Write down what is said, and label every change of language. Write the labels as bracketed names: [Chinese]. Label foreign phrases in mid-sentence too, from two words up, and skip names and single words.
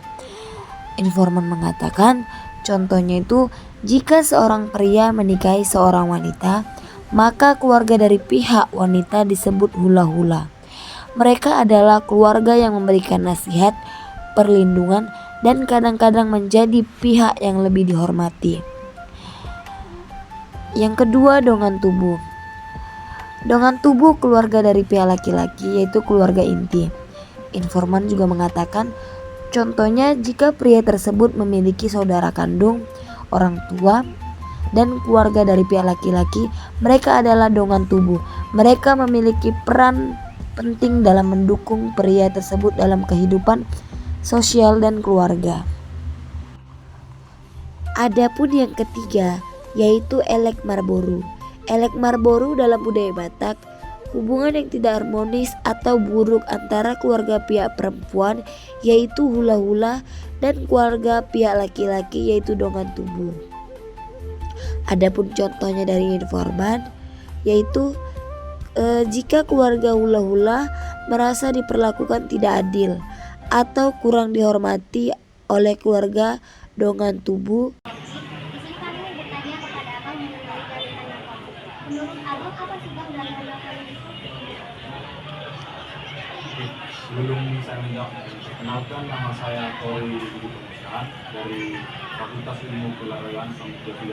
[Indonesian] Informan mengatakan contohnya itu jika seorang pria menikahi seorang wanita, maka keluarga dari pihak wanita disebut hula-hula. Mereka adalah keluarga yang memberikan nasihat, perlindungan, dan kadang-kadang menjadi pihak yang lebih dihormati. Yang kedua, [Batak Toba] dongan tubuh. Dongan tubuh [Indonesian] keluarga dari pihak laki-laki, yaitu keluarga inti. Informan juga mengatakan contohnya jika pria tersebut memiliki saudara kandung, orang tua, dan keluarga dari pihak laki-laki, mereka adalah [Batak Toba] dongan tubuh. [Indonesian] Mereka memiliki peran penting dalam mendukung pria tersebut dalam kehidupan sosial dan keluarga. Adapun yang ketiga, yaitu [Batak Toba] elek marboru. Elek marboru [Indonesian] dalam budaya Batak, hubungan yang tidak harmonis atau buruk antara keluarga pihak perempuan yaitu hula-hula dan keluarga pihak laki-laki yaitu [Batak Toba] dongan tubuh. [Indonesian] Adapun contohnya dari informan yaitu jika keluarga hula-hula merasa diperlakukan tidak adil atau kurang dihormati oleh keluarga [Batak Toba] dongan tubuh. [Indonesian] Di sini kami bertanya kepada Abang mengenai jalinan yang kompleks. Menurut Abang apa sih Bang jalinan yang kompleks? Sebelum saya menjawab, kenalkan nama saya Kori Budi Pemesan dari Fakultas Ilmu Keolahragaan Samudra.